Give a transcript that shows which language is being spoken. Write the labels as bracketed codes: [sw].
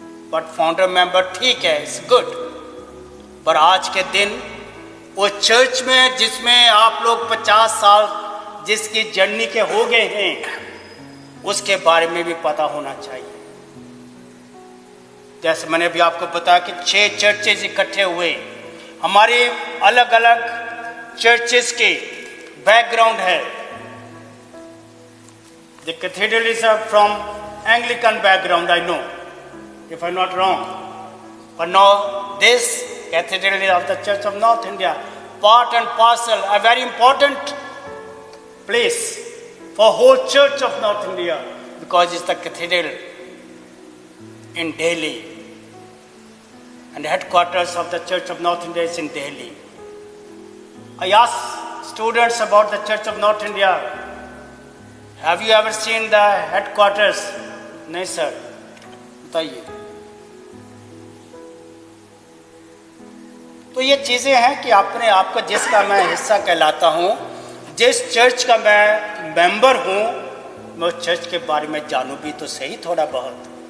[hi] But founder member ठीक है, [en] it's good, [hi] पर आज के दिन वो चर्च में जिसमें आप लोग 50 साल जिसकी जर्नी के हो गए हैं, उसके बारे में भी पता होना चाहिए। जैसे मैंने भी आपको बताया कि 6 चर्चेज इकट्ठे हुए, हमारे अलग अलग चर्चेस के बैकग्राउंड है। [en] The cathedral is from Anglican background, I know if I'm not wrong, but now this cathedral of the Church of North India, part and parcel, a very important place for whole Church of North India, because it's the cathedral in Delhi, and the headquarters of the Church of North India is in Delhi. I asked students about the Church of North India, have you ever seen the headquarters? [hi] नहीं sir, बताइए। तो ये चीज़ें हैं कि अपने आप को, जिसका मैं हिस्सा कहलाता हूँ, जिस चर्च का मैं मेंबर हूँ, मैं उस चर्च के बारे में जानूँ भी तो सही थोड़ा बहुत।